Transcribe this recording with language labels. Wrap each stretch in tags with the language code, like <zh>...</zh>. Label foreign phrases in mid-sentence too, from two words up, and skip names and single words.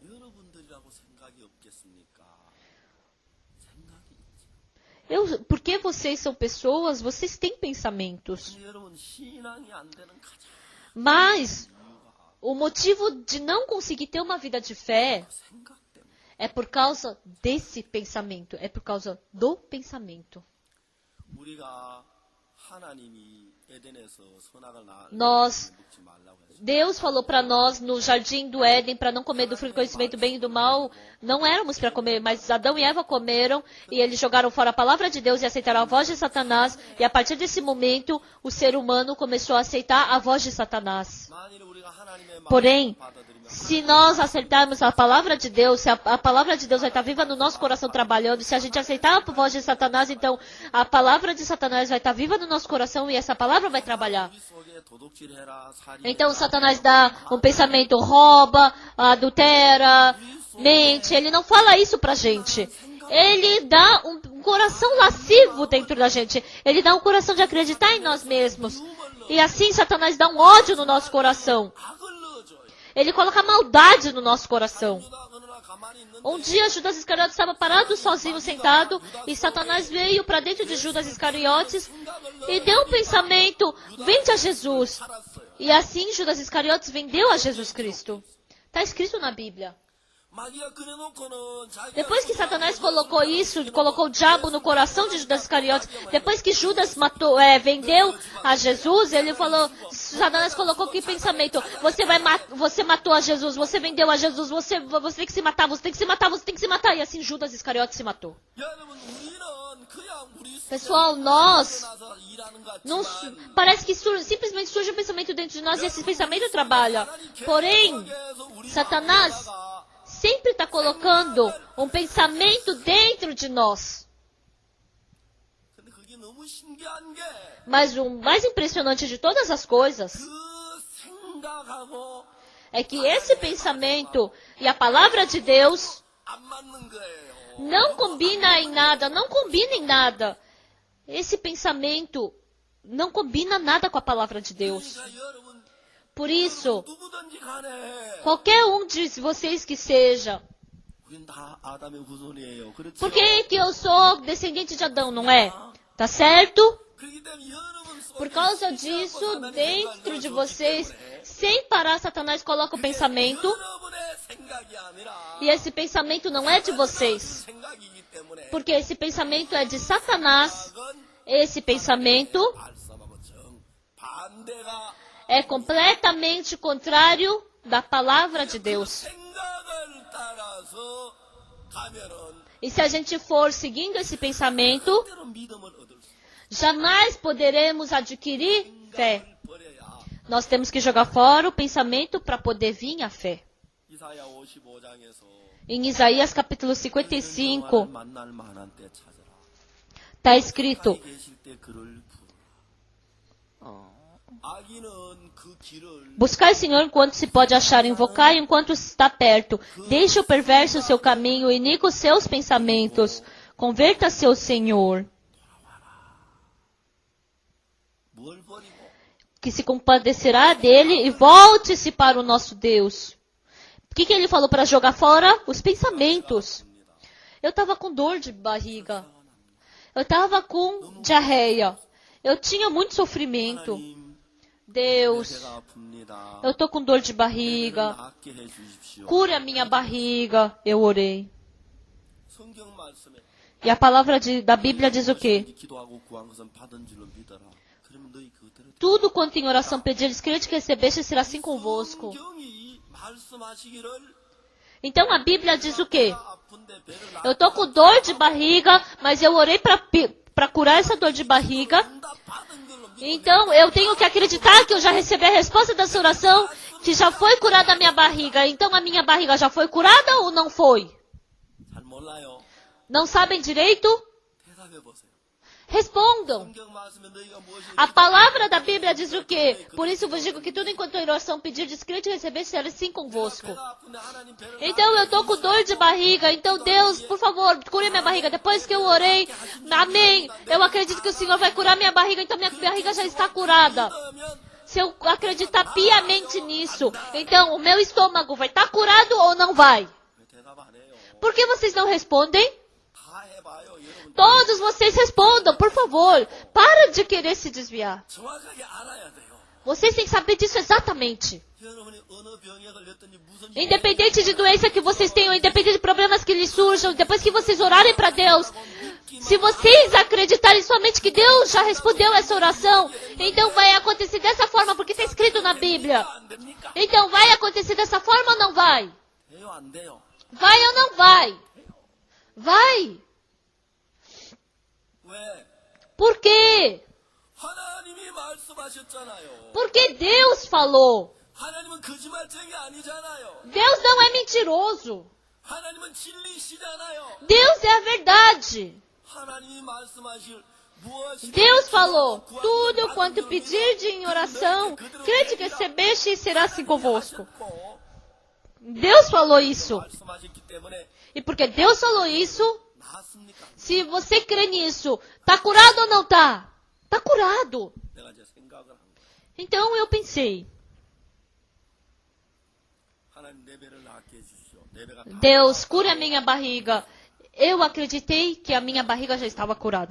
<pt>Porque vocês são pessoas, vocês têm pensamentos. Mas O motivo de não conseguir ter uma vida de fé</pt> <ko>생각 때문에.</ko> <pt>é por causa desse pensamento, é por causa do pensamento.</pt> <ko>우리가 하나님이 에덴에서 선악을</ko> <pt>Nós,</pt> <ko>먹지 말라고 했어요.</ko> <pt>Deus falou para nós no jardim do Éden para não comer do fruto do conhecimento do bem e do mal. Não éramos para comer, mas Adão e Eva comeram e eles jogaram fora a palavra de Deus e aceitaram a voz de Satanás. E a partir desse momento, o ser humano começou a aceitar a voz de Satanás.</pt> <ko>만일 우리가 하나님의</ko> <pt>Porém,</pt> <ko>마음을 받아들이면</ko> <pt>se nós aceitarmos a palavra de Deus, se a palavra de Deus vai estar viva no nosso coração trabalhando, se a gente aceitar a voz de Satanás, então a palavra de Satanás vai estar viva no nosso coração e essa palavra vai trabalhar.</pt> <ko>우리 속에 도둑질해라, 살인해라,</ko> <pt>Então Satanás dá um pensamento, rouba, adultera, mente. Ele não fala isso pra gente. Ele dá um coração lascivo dentro da gente. Ele dá um coração de acreditar em nós mesmos. E assim Satanás dá um ódio no nosso coração.</pt> <ko>악을 넣어줘요.</ko> <pt>Ele coloca maldade no nosso coração.</pt> <ko>유다 그러나 가만히 있는데</ko> <pt>Um dia Judas Iscariotes estava parado sozinho, sentado, e Satanás veio para dentro de Judas Iscariotes e deu um pensamento, vende a Jesus.</pt> <ko>살았어요.</ko> <pt>E assim Judas Iscariotes vendeu a Jesus Cristo. Está escrito na Bíblia.</pt> <ko>마귀가 그래놓고는 자기가</ko> <pt>Depois que Satanás colocou isso, colocou o diabo no coração de Judas Iscariotes, depois que Judas vendeu a Jesus, ele falou, Satanás colocou que pensamento, você matou a Jesus, você vendeu a Jesus, você tem que se matar, você tem que se matar, você tem que se matar. E assim Judas Iscariotes se matou.</pt> <ko>여러분 우리는 그냥 우리</ko> <pt>Pessoal, nós,</pt> <ko>나서 일하는 것</ko> <pt>não,</pt> <ko>같지만</ko> <pt>parece que simplesmente surge um pensamento dentro de nós e esse pensamento trabalha. Porém, Satanás sempre está colocando um pensamento dentro de nós.</pt> <ko>근데 그게 너무 신기한 게</ko> <pt>Mas o mais impressionante de todas as coisas</pt> <ko>그 생각하고</ko> <pt>é que esse pensamento e a palavra de Deus</pt> <ko>안 맞는 거예요.</ko> <pt>não combina em nada, não combina em nada. Esse pensamento não combina nada com a palavra de Deus.</pt> <ko>그러니까 여러분</ko> <pt>Por isso,</pt> <ko>누구든지 간에</ko> <pt>qualquer um de vocês que seja,</pt> <ko>우린 다 아담의 후손이에요. 그렇죠?</ko> <pt>por que eu sou descendente de Adão, não é? Tá certo?</pt> <ko>그렇기 때문에 여러분 속에</ko> <pt>Por causa disso, dentro de vocês, sem parar, Satanás coloca o pensamento.</pt> <ko>여러분의 생각이 아니라</ko> <pt>E esse pensamento não é de vocês.</pt> <ko>생각이기 때문에</ko> <pt>Porque esse pensamento é de Satanás.</pt> <ko>생각은</ko> <pt>Esse pensamento</pt> <ko>말씀하고 정반대가</ko> <pt>é completamente contrário da palavra de Deus.</pt> <ko>생각을 따라서 가면은</ko> <pt>E se a gente for seguindo esse pensamento,</pt> <ko>때로 믿음을 얻을 수</ko> <pt>jamais poderemos adquirir fé.</pt> <ko>버려야</ko> <pt>Nós temos que jogar fora o pensamento para poder vir a fé.</pt> <ko>이사야 55장에서</ko> <pt>Em Isaías capítulo 55,</pt> <ko>만날 만한 때 찾아라.</ko> <pt>está escrito:</pt> <ko>계실 때 그를 부르라. 악인은 그 길을</ko> <pt>Buscai, Senhor, enquanto se pode achar, invocai enquanto está perto. Deixe o perverso o seu caminho, o iníquo os seus pensamentos. Converta-se ao Senhor,</pt> <ko>뭘 버리고</ko> <pt>que se compadecerá dele, e volte-se para o nosso Deus. O que ele falou para jogar fora? Os pensamentos. Eu estava com dor de barriga. Eu estava com diarreia. Eu tinha muito sofrimento.</pt> <ko>하나님</ko> <pt>Deus,</pt> <ko>배가 아픕니다.</ko> <pt>eu estou com dor de barriga.</pt> <ko>낫게 해 주십시오.</ko> <pt>Cure a minha barriga. Eu orei.</pt> <ko>성경 말씀에</ko> <pt>E a palavra da Bíblia diz o quê?</pt> <ko>기도하고 구한 것은 받은 줄로 믿어라. 그러면 너희 그대로</ko> <pt>Tudo quanto em oração pedires, crede que recebeste, será assim convosco.</pt> <ko>성경이 말씀하시기를</ko> <pt>Então a Bíblia diz o quê?</pt> <ko>아픈데 배를</ko> <pt>Eu estou com dor de barriga, mas eu orei para curar essa dor de barriga.</pt> <ko>다 받은 걸로 믿어.</ko> <pt>Então eu tenho que acreditar que eu já recebi a resposta dessa oração, que já foi curada a minha barriga. Então a minha barriga já foi curada ou não foi?</pt> <ko>잘 몰라요.</ko> <pt>Não sabem direito?</pt> <ko>대답해 보세요.</ko> <pt>Respondam.</pt> <ko>성경 말씀에 너희가 무엇이</ko> <pt>A palavra da Bíblia diz o quê? Por isso vos digo que tudo enquanto em oração pedir, crede e receber, será assim convosco.</pt> <ko>배가 아픈데 하나님 배를</ko> <pt>Então eu tô com dor de barriga. Então Deus, por favor, cure minha barriga. Depois que eu orei, amém. Eu acredito que o Senhor vai curar minha barriga. Então minha barriga já está curada.</pt> <ko>믿으면</ko> <pt>Se eu acreditar piamente nisso, então o meu estômago vai estar curado ou não vai?</pt> <ko>왜 대답 안 해요?</ko> <pt>Por que vocês não respondem?</pt> <ko>다 해봐요, 여러분.</ko> <pt>Todos vocês respondam, por favor. Para de querer se desviar.</pt> <ko>정확하게 알아야 돼요.</ko> <pt>Vocês têm que saber disso exatamente.</pt> <ko>여러분이 어느 병에 걸렸든지 무슨</ko> <pt>Independente de doença que vocês tenham, independente de problemas que lhes surjam, depois que vocês orarem para Deus, se vocês acreditarem somente que Deus já respondeu essa oração, então vai acontecer dessa forma, porque está escrito na Bíblia.</pt> <ko>안 됩니까?</ko> <pt>Então vai acontecer dessa forma ou não vai?</pt> <ko>돼요, 안 돼요?</ko> <pt>Vai ou não vai? Vai.</pt> <ko>왜?</ko> <pt>Por quê?</pt> <ko>하나님이 말씀하셨잖아요.</ko> <pt>Porque Deus falou.</pt> <ko>하나님은 거짓말쟁이 아니잖아요.</ko> <pt>Deus não é mentiroso.</pt> <ko>하나님은 진리시잖아요.</ko> <pt>Deus é a verdade.</pt> <ko>하나님이 말씀하실 무엇이</ko> <pt>Deus falou, tudo quanto pedirde em oração, crede que recebeste e será assim convosco. Deus falou isso.</pt> <ko>말씀하셨기 때문에</ko> <pt>E porque Deus falou isso,</pt> <ko>나았습니까?</ko> <pt>se você crê nisso, tá curado ou não tá? Tá curado.</pt> <ko>내가 이제 생각을 한 거예요.</ko> <pt>Então eu pensei,</pt> <ko>하나님 내 배를 낫게 해주시오. 내 배가 다</ko> <pt>Deus, cure a minha barriga. Eu acreditei que a minha barriga já estava curada.</pt>